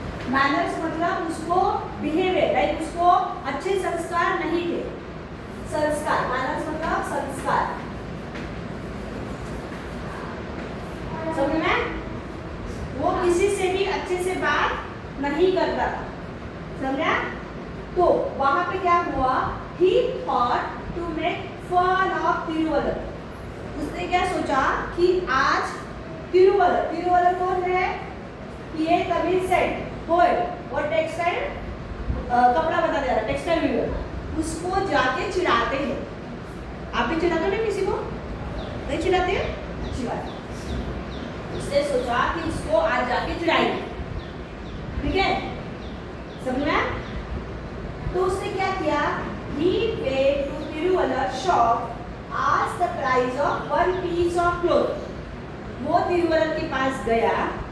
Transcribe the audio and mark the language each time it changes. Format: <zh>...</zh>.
<hi>Manners मतलब उसको behaviour, like उसको अच्छे संस्कार नहीं थे। संस्कार, मैनर्स मतलब संस्कार, समझ में? वो किसी से भी अच्छे से बात नहीं करता था, समझा? तो वहां पे क्या हुआ?</hi> <en>He thought to make fun of Thiruvalluvar.</en> <hi>उसने क्या सोचा कि आज तिरुवल्लुवर कौन है? ये तमिल सेट पोएट और टेक्सटाइल कपड़ा बता दे रहा, टेक्सटाइल वीवर, उसको जाके चिढ़ाते हैं। आप भी चिढ़ाते हो ना किसी को? नहीं चिढ़ाते हैं? अच्छी बात है। उसने सोचा कि इसको आज जाके चिढ़ाएंगे, ठीक है? समझ में? तो उसने क्या किया?</hi> <en>He went to Thiruvalluvar shop, asked the price of one piece of cloth।</en> <hi>वो तिरुवल्लुवर के पास गया।</hi>